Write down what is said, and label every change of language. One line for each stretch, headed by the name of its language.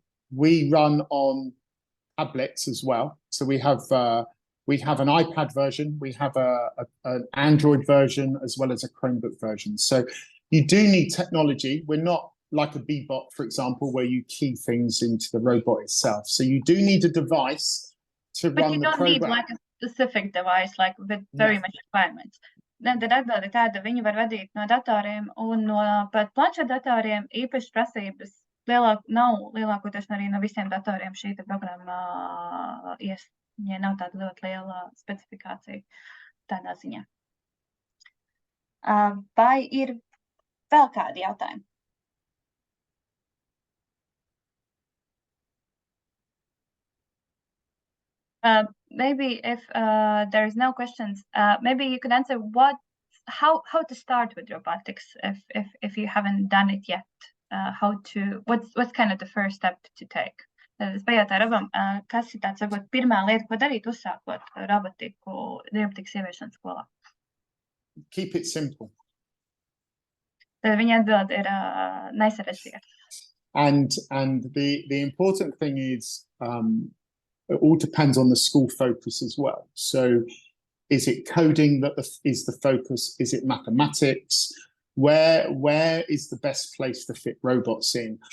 English: We run on tablets as well. So we have an iPad version, we have an Android version, as well as a Chromebook version. So you do need technology. We're not like a Bebot, for example, where you key things into the robot itself. So you do need a device to run the program. But you don't need like a specific device, like with very much requirements.
Latvian: Tad atbilde tāda, viņu var vadīt no datoriem un no pat planšetdatoriem īpašas prasības nav lielākoties arī no visiem datoriem šī programma ja nav tāda ļoti liela specifikācija tādā ziņā. Vai ir vēl kādi jautājumi?
English: Maybe if there is no questions, maybe you could answer how to start with robotics if you haven't done it yet. What's kind of the first step to take?
Latvian: Es pajautāju Robam, kas ir tāds varbūt pirmā lieta, ko darīt uzsākot robotikas ieviešanas skolā?
English: Keep it simple.
Latvian: Tad viņa atbild ir nesarežģīta.
English: And the important thing is it all depends on the school focus as well. So is it coding that is the focus? Is it mathematics? Where is the best place to fit robots in?